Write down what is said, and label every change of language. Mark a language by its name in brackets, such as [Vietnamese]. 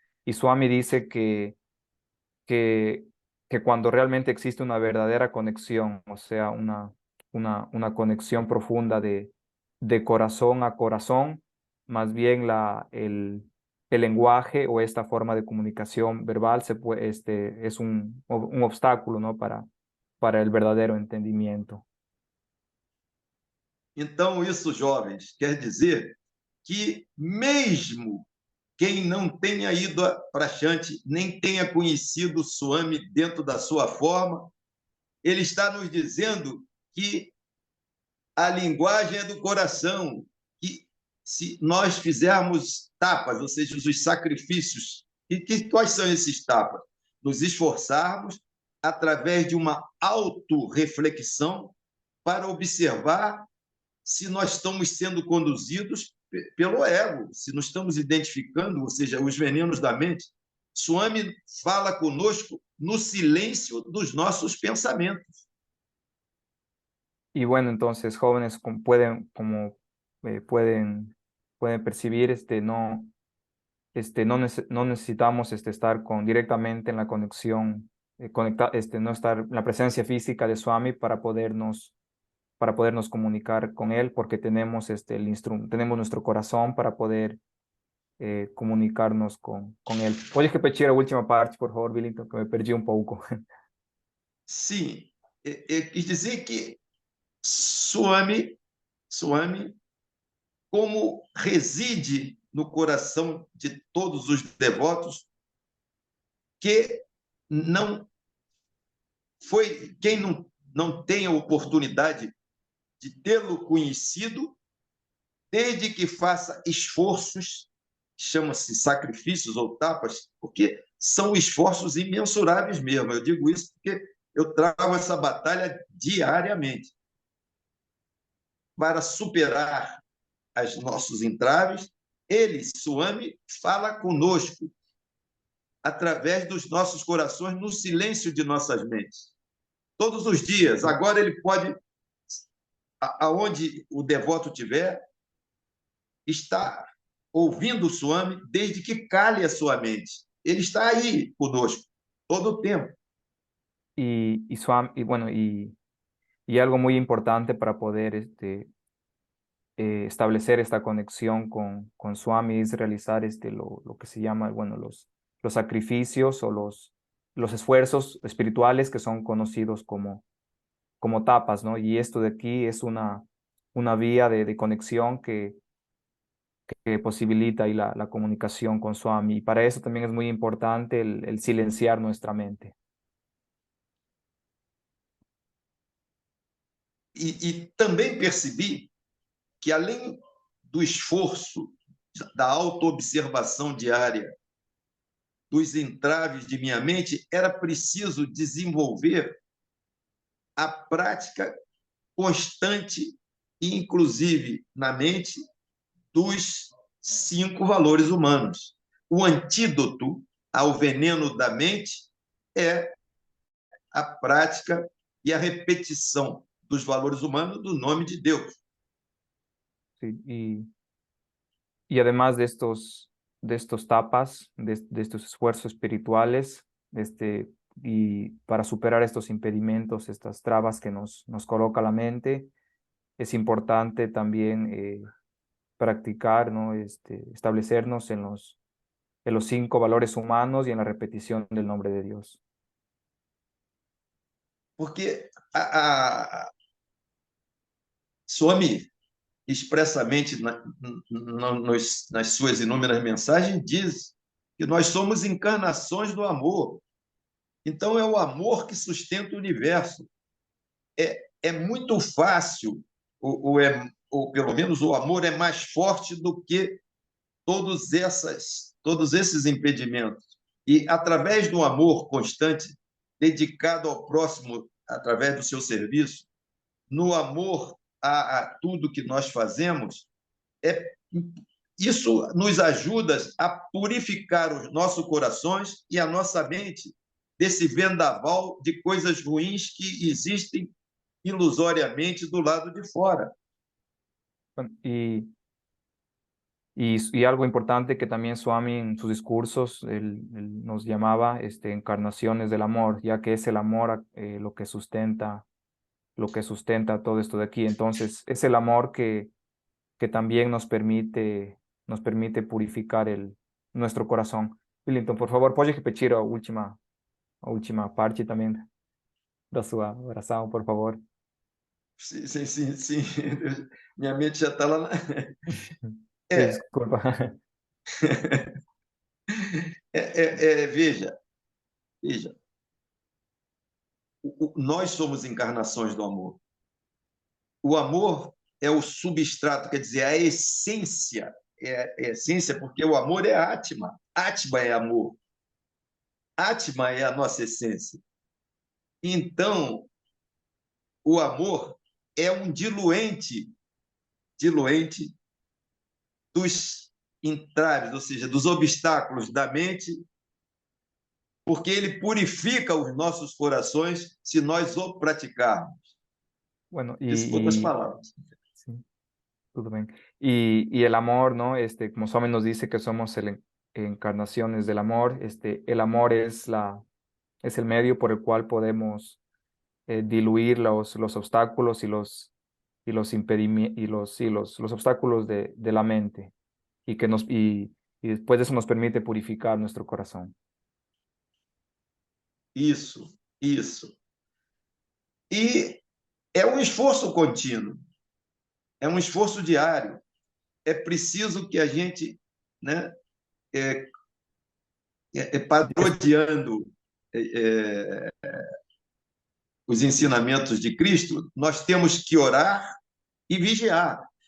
[Spanish] Y Swami dice que, que cuando realmente existe una verdadera conexión, o sea, una conexión profunda de corazón a corazón, más bien el lenguaje o esta forma de comunicación verbal es un obstáculo, ¿no? Para el verdadero entendimiento. [Portuguese] Então, isso, jovens, quer dizer que mesmo quem não tenha ido para Shanti, nem tenha conhecido o Swami dentro da sua forma, ele está nos dizendo que a linguagem é do coração, que se nós fizermos tapas, ou seja, os sacrifícios, quais são esses tapas? Nos esforçarmos através de uma autorreflexão para observar se nós estamos sendo conduzidos pelo ego, se nós estamos identificando, ou seja, os venenos da mente. Swami fala conosco no silêncio dos nossos pensamentos. [Spanish] Y bueno, entonces jóvenes pueden percibir, no necesitamos estar directamente en la conexión, no estar en la presencia física de Swami para podernos comunicar con él, porque tenemos, tenemos nuestro corazón para poder comunicarnos con él. ¿Puedes repetir la última parte, por favor, Bilington, que me perdí un poco? [Portuguese] Sim, quis dizer que Swami, como reside no coração de todos os devotos, que não foi quem não tem a oportunidade de tê-lo conhecido, desde que faça esforços, chama-se sacrifícios ou tapas, porque são esforços imensuráveis mesmo. Eu digo isso porque eu travo essa batalha diariamente para superar os nossos entraves. Ele, Swami, fala conosco através dos nossos corações, no silêncio de nossas mentes. Todos os dias. Agora ele pode, aonde o devoto estiver, estar ouvindo o Swami, desde que cale a sua mente. Ele está aí conosco, todo o tempo. [Spanish] Y algo muy importante para poder establecer esta conexión con Swami es realizar lo que se llama, bueno, los sacrificios o los esfuerzos espirituales que son conocidos como tapas, ¿no? Y esto de aquí es una vía de conexión que posibilita ahí la comunicación con Swami. Y para eso también es muy importante el silenciar nuestra mente. [Portuguese] E também percebi que, além do esforço, da autoobservação diária, dos entraves de minha mente, era preciso desenvolver a prática constante e inclusive na mente dos 5 valores humanos. O antídoto ao veneno da mente é a prática e a repetição dos valores humanos do nome de Deus. [Spanish] Sí, y además de estos tapas, de estos esfuerzos espirituales, y para superar estos impedimentos, estas trabas que nos coloca la mente, es importante también practicar, ¿no? Establecernos en los 5 valores humanos y en la repetición del nombre de Dios. [Portuguese] Porque Swami, expressamente nas suas inúmeras mensagens, diz que nós somos encarnações do amor. Então, é o amor que sustenta o universo. É muito fácil, ou pelo menos o amor é mais forte do que todos esses impedimentos. E, através do amor constante, dedicado ao próximo, através do seu serviço, no amor a tudo que nós fazemos, isso nos ajuda a purificar os nossos corações e a nossa mente desse vendaval de coisas ruins que existem ilusoriamente do lado de fora. [Spanish] Y algo importante que también Swami en sus discursos él nos llamaba encarnaciones del amor, ya que es el amor lo que sustenta todo esto de aquí. Entonces, es el amor que también nos permite purificar nuestro corazón. [Portuguese] Wellington, por favor, pode repetir a última parte também da sua oração, por favor. Sim, sim, sim, sim. Minha mente já está lá. Desculpa. Veja, nós somos encarnações do amor. O amor é o substrato, quer dizer, a essência. É a essência porque o amor é Atma. Atma é amor. Atma é a nossa essência. Então, o amor é um diluente dos entraves, ou seja, dos obstáculos da mente, porque ele purifica os nossos corações se nós o praticarmos. [Spanish] Bueno, [Portuguese] Isso por outras palavras. [Spanish] Sí, todo bien. Y el amor, ¿no? Como Swami nos dice que somos encarnaciones del amor, el amor es el medio por el cual podemos diluir los obstáculos y los obstáculos de la mente y después de eso nos permite purificar nuestro corazón. [Portuguese] Isso. E é um esforço contínuo, é um esforço diário. É preciso que a gente, né, parodiando os ensinamentos de Cristo, nós temos que orar e vigiar.